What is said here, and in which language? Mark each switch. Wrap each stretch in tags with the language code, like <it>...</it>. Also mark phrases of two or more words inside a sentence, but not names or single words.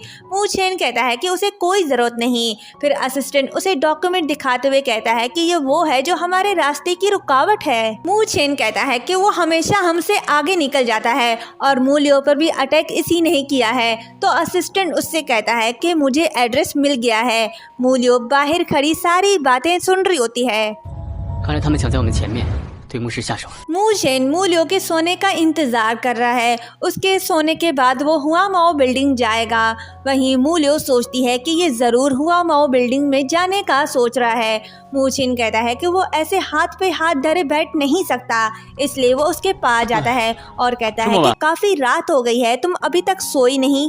<hi>मूचिन कहता है कि उसे कोई ज़रूरत नहीं। फिर असिस्टेंट उसे डॉक्यूमेंट दिखाते हुए कहता है कि ये वो है जो हमारे रास्ते की रुकावट है। मूचिन कहता है कि वो हमेशा हमसे आगे निकल जाता है और मूलियो पर भी अटैक इसी ने ही किया है। तो असिस्टेंट उससे कहता है कि मुझे एड्रेस मिल गया है। मूलियो बाहर खड़ी सारी बातें सुन रही होती है।</hi> <zh>看来他们抢在我们前面， 对牧师下手了。</zh> <hi>मू चेन मू लियो के सोने का इंतजार कर रहा है। उसके सोने के बाद वो हुआ माओ बिल्डिंग जाएगा। वहीं मू लियो सोचती है कि ये जरूर हुआ माओ बिल्डिंग में जाने का सोच रहा है। मू चेन कहता है कि वो ऐसे हाथ पे हाथ धरे बैठ नहीं सकता, इसलिए वो उसके पास जाता है और कहता है कि काफी रात हो गई है, तुम अभी तक सोई नहीं।</hi>